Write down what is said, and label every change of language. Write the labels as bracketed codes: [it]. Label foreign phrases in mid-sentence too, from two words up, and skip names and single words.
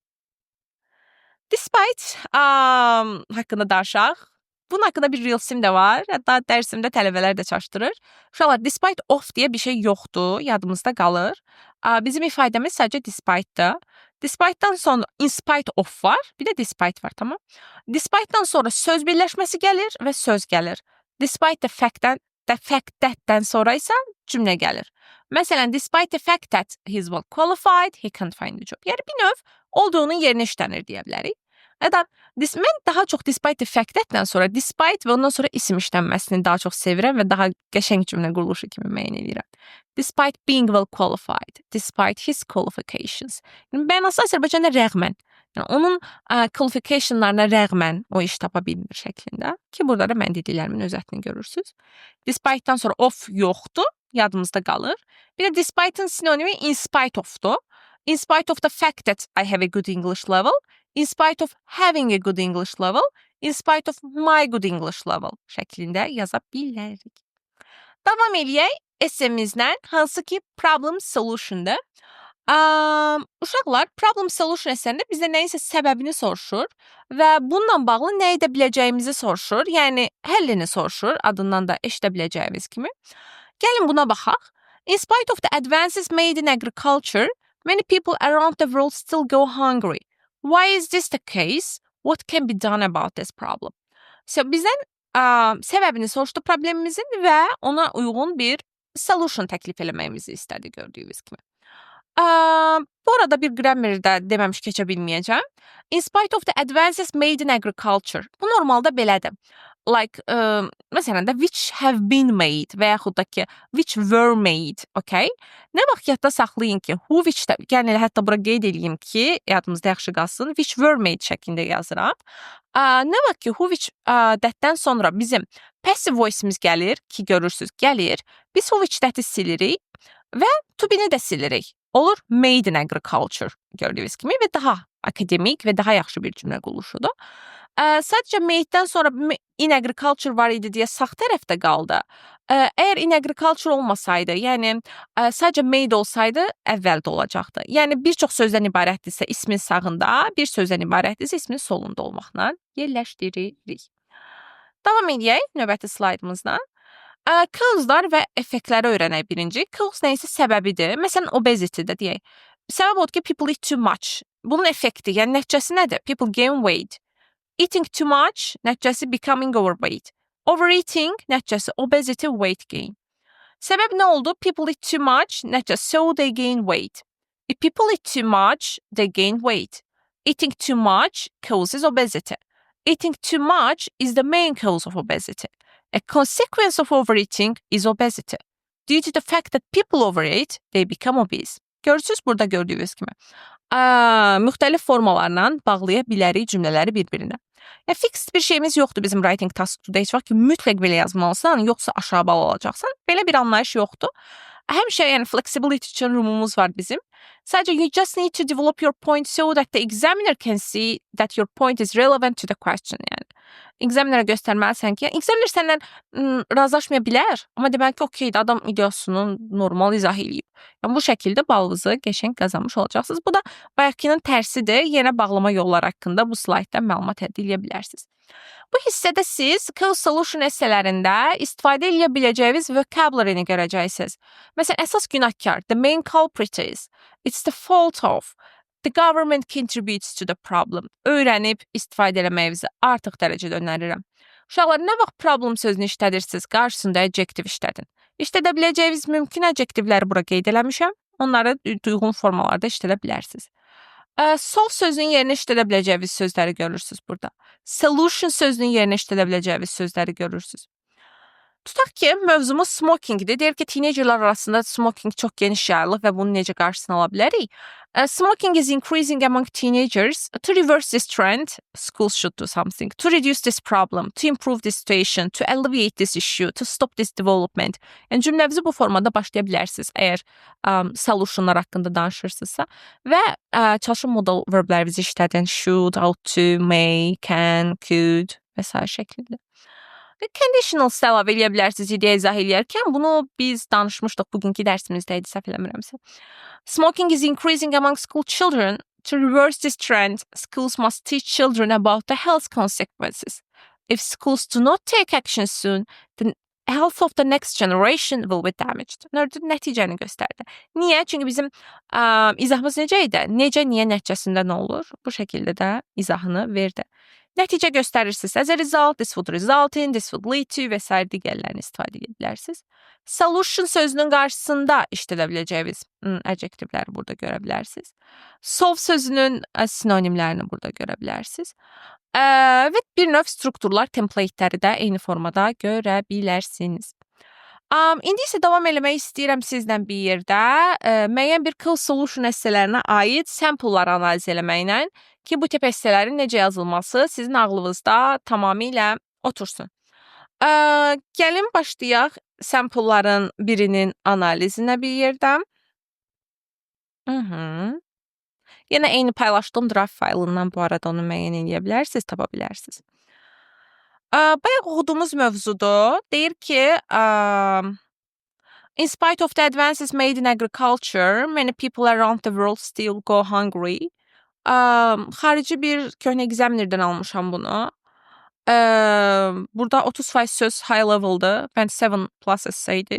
[az] Despite haqqında danışaq. Bunun haqqında bir reelsim də var. Hətta dərsimdə tələbələr də çaşdırır. Uşaqlar, [en] despite of [az] deyə bir şey yoxdur, yadımızda qalır. Bizim ifadəmiz sadəcə despite'dır. Despite'dan sonra [en] in spite of [az] var, bir də despite var, tamam? Despite'dan sonra söz birləşməsi gəlir və söz gəlir. [en] Despite the fact that- [az] dən sonra isə cümlə gəlir. Məsələn, [en] despite the fact that he is well qualified, he can't find a job. [az] Yəni, bir növ olduğunun yerinə işlənir deyə bilərik. Hətta mən daha çox [en] despite the fact that- [az] dən sonra despite və ondan sonra isim işlənməsini daha çox sevirəm və daha qəşəng cümlə quruluşu kimi müəyyən edirəm. [en] Despite being well qualified, despite his qualifications. [az] Yəni, mənası Azərbaycanda rəğmən. Yəni, onun qualificationlarına rəğmən o iş tapa bilmir şəklində. Ki, burada da mən dediklərimin özətini görürsünüz. Despite-dan sonra of yoxdur, yadımızda qalır. Bir də despite-ın sinonimi [en] in spite of- [az] dur. [en] In spite of the fact that I have a good English level, in spite of having a good English level, in spite of my good English level [az] şəklində yaza bilərik. Davam eləyək essemizlə, hansı ki [en] problem solution- [az] dur. Uşaqlar, [en] problem solution [az] əsərində bizdə nəyinsə səbəbini soruşur və bununla bağlı nə edə biləcəyimizi soruşur, yəni həllini soruşur, adından da eşidə biləcəyimiz kimi. Gəlin buna baxaq. [en] In spite of the advances made in agriculture, many people around the world still go hungry. Why is this the case? What can be done about this problem? So, [az] bizdən səbəbini soruşdu problemimizin və ona uyğun bir solution təklif eləməyimizi istədi gördüyünüz kimi. Bu arada bir grammarda deməmiş keçə bilməyəcəm. [en] In spite of the advances made in agriculture. [az] Bu normalda belədir. Like, məsələn də [en] which have been made [az] və yaxud da ki, [en] which were made, okay? [az] Nə vaxt yadda saxlayın ki, [en] who, which, [az] yəni hətta bura qeyd edeyim ki, yadımızda yaxşı qalsın, [en] which were made [az] şəklində yazıram. Nə vaxt ki, [en] who, which, [az] that-dən sonra bizim [en] passive voice- [az] imiz gəlir, ki, görürsünüz, gəlir. Biz [en] who, which that- [az] i silirik və [en] to be- [az] ni də silirik. Olur [en] made in agriculture [az] gördüyünüz kimi və daha akademik və daha yaxşı bir cümlə quruluşudur. Sadəcə made-dən sonra [en] in agriculture [az] var idi deyə sağ tərəfdə qaldı. Əgər [en] in agriculture [az] olmasaydı, yəni sadəcə made olsaydı, əvvəldə olacaqdı. Yəni bir çox sözdən ibarətdirsə ismin sağında, bir sözdən ibarətdirsə ismin solunda olmaqla yerləşdiririk. Davam edək növbəti slaydımızdan. Causlar və effektləri öyrənək birinci. Cause nə isə səbəbidir. Məsələn, obesity-də deyək. Səbəb odur ki, [en] people eat too much. [az] Bunun effekti, yəni nəticəsi nədir? [en] People gain weight. Eating too much, nəticəsi becoming overweight. Overeating, nəticəsi obesity, weight gain. [az] Səbəb nə oldu? [en] People eat too much, nəticəsi so they gain weight. If people eat too much, they gain weight. Eating too much causes obesity. Eating too much is the main cause of obesity. A consequence of overeating is obesity. Due to the fact that people overeat, they become obese. [az] Görürsünüz burada gördüyünüz kimi. Müxtəlif formalarla bağlaya bilərik cümlələri bir-birinə. Yəni, fixed bir şeyimiz yoxdur bizim [en] writing task- [az] da. Heç vaxt ki, mütləq belə yazmalısan, yoxsa aşağı bal alacaqsan. Belə bir anlayış yoxdur. Həmişə yəni flexibility üçün rumumuz var bizim. [en] Sadəcə you just need to develop your point so that the examiner can see that your point is relevant to the question. [az] Yəni examinerə göstərməlisən ki, examiner səndən razılaşmaya bilər, amma demək ki, okeydir, adam ideyasını normal izah eləyib. Yəni bu şəkildə balınızı qəşəng qazanmış olacaqsınız. Bu da bayaqkının tərsidir. Yenə bağlama yolları haqqında bu slaytdan məlumat əldə edə bilərsiniz. Bu hissədə siz [en] cause solution [az] esselərində istifadə edə biləcəyiniz vocabulary-ni görəcəksiniz. Məsələn, əsas günahkar, [en] the main culprit is, it's the fault of, the government contributes to the problem. [az] Öyrənib istifadə eləməyinizi artıq dərəcədə önərirəm. Uşaqlar, nə vaxt problem sözünü işlədirsiniz, qarşısında adjective işlədin. İşlədə biləcəyiniz mümkün adjectiveləri bura qeyd eləmişəm. Onları uyğun formalarda işlədə bilərsiniz. Solve sözünün yerinə işlədə biləcəyiniz sözləri görürsünüz burada. Solution sözünün yerinə işlədə biləcəyiniz sözləri görürsünüz. Tutaq ki, mövzumuz smokingdir. Deyir ki, teenagerlar arasında smoking çox geniş yayılıb və bunun necə qarşısını ala bilərik? [en] Smoking is increasing among teenagers. To reverse this trend, schools should do something. To reduce this problem, to improve this situation, to alleviate this issue, to stop this development. [az] Yəni cümlənizi bu formada başlaya bilərsiniz, əgər solutionlar haqqında danışırsınızsa. Və çalışın [en] modal verblərinizi [az] işlədin. [en] Should, ought to, may, can, could [az] və s. şəklində. Conditional əlavə eləyə bilərsiniz ideya izah eləyərkən. Bunu biz danışmışdıq bugünkü dərsimizdə idi, səhv eləmirəmsə. [en] Smoking is increasing among school children. To reverse this trend, schools must teach children about the health consequences. If schools do not take action soon, the health of the next generation will be damaged. [az] Nəticəni göstərdi. Niyə? Çünki bizim izahımız necə idi? Necə, niyə nəticəsində nə olur? Bu şəkildə də izahını verdi. Nəticə göstərirsiniz. [en] As a result, this would result in, this would lead to [az] və s. digərlərini istifadə edə bilərsiniz. Solution sözünün qarşısında işlədə biləcəyiniz adjectiveləri burada görə bilərsiniz. Solve sözünün sinonimlərini burada görə bilərsiniz. Və bir növ strukturlar, templateləri də eyni formada görə bilərsiniz. İndi isə davam eləmək istəyirəm sizlə bir yerdə müəyyən bir [en] cause solution [az] essələrinə aid sampleları analiz eləməklə ki, bu tip essələrin necə yazılması sizin ağlınızda tamamilə otursun. Gəlin başlayaq sampleların birinin analizinə bir yerdə. Yenə eyni paylaşdığım draft faylından bu arada onu müəyyən edə bilərsiniz, tapa bilərsiniz. Bayaq oxuduğumuz mövzudur. Deyir ki, in spite of the advances made in agriculture, many people around the world still go hungry. Xarici bir köhnə examinerdən almışam bunu. Burada 30% söz [en] high level'dır. Band 7 plus [az] essaydir.